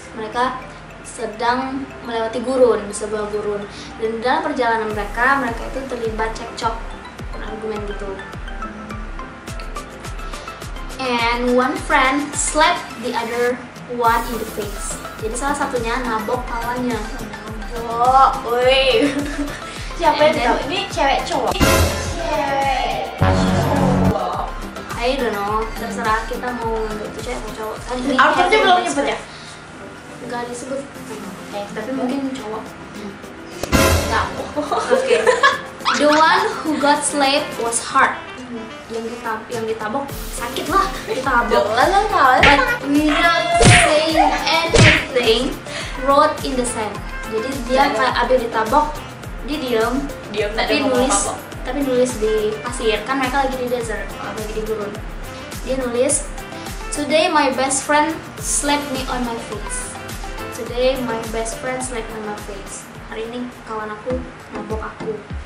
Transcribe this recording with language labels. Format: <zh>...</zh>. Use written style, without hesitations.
<id>Mereka sedang melewati gurun, sebuah gurun. Dan dalam perjalanan mereka itu terlibat cekcok, argumen gitu.</id> <en>And one friend slapped the other one in the face.</en> <id>Jadi salah satunya nabok kawannya. Oh, woi. Siapa yang tahu? Ini cewek cowok? Cewek cowok.</id> <en>I don't know,</en> <id>terserah kita mau ngambil itu cewek atau cowok. Autornya belum nyebut ya? Enggak disebut. Tapi mungkin cowok. Enggak. Oke.</id> <en>The one who got slapped was hard.</en> <id>Yang ditabok sakit lah, ditabok.</id> <en>But without saying anything, wrote in the sand.</en> <id>Jadi dia abis ditabok, dia diam tapi nulis di pasir. Kan mereka lagi di desert, lagi di gurun. Dia nulis,</id> <en>"Today my best friend slapped me on my face. Today my best friend slapped me on my face."</en> <id>Hari ini kawan aku nabok aku.</id>